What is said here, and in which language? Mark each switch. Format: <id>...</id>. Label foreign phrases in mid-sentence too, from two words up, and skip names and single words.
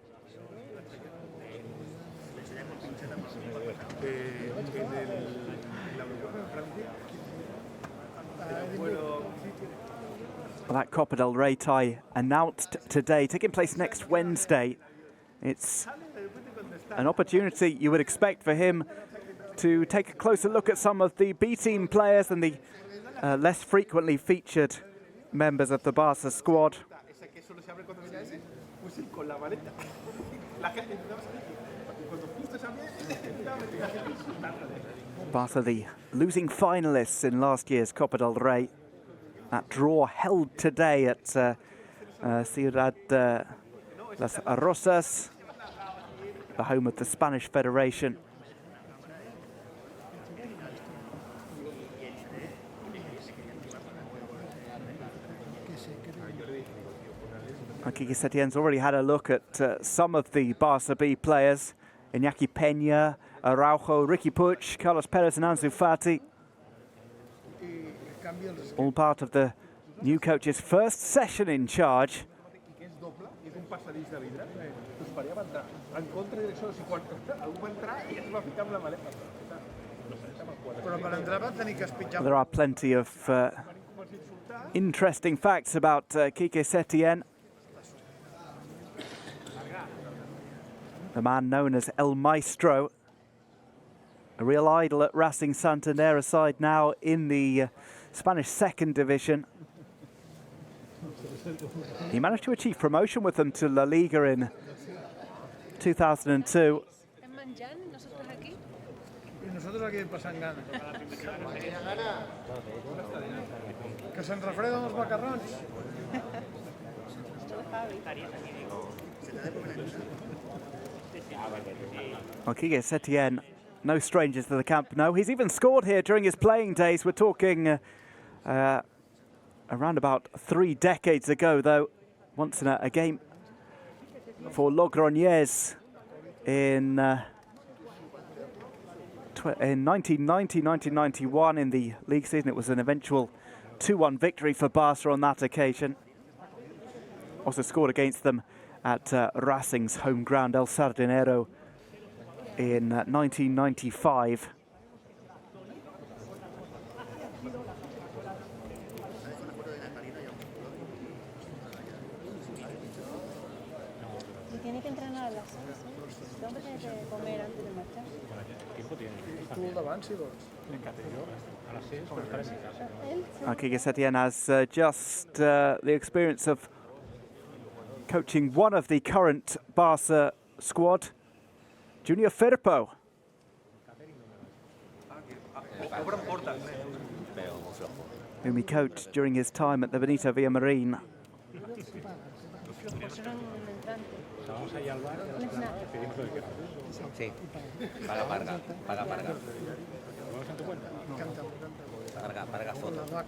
<en>Well, that Copa del Rey tie announced today, taking place next Wednesday. It's an opportunity you would expect for him to take a closer look at some of the B-team players and the less frequently featured members of the Barça squad. Barça, the losing finalists in last year's Copa del Rey. That draw held today at Ciudad Las Rosas, the home of the Spanish Federation. Quique Setién's already had a look at some of the Barça B players. Iñaki Peña, Araujo, Ricky Puig, Carlos Perez and Ansu Fati. All part of the new coach's first session in charge. There are plenty of interesting facts about Quique Setién. The man known as El Maestro, a real idol at Racing Santander, a side now in the Spanish second division. He managed to achieve promotion with them to La Liga in 2002.</en> <ca>Que se'n refreden els macarrons.</ca> <en>Well, Quique Setién, no strangers to the Camp Nou. He's even scored here during his playing days. We're talking around about 3 decades ago, though. Once in a game for Logroñés in 1990-1991 in the league season. It was an eventual 2-1 victory for Barça on that occasion. Also scored against them at Racing's home ground, El Sardinero, in 1995.</en> <es>Tiene que entrenar a las 6. Este hombre tiene que comer antes de marchar.</es> <ca>Tu davant, si vols. A les 6 per estar en casa.</ca> <en>Quique Setién has just the experience of coaching one of the current Barça squad, Junior Firpo. Whom he coached during his time at the Benito Villamarín.</en> <es>Vamos allá al bar, pedimos lo que queramos. Sí, paga parga. ¿Vamos en tu cuenta? Parga foto.</es>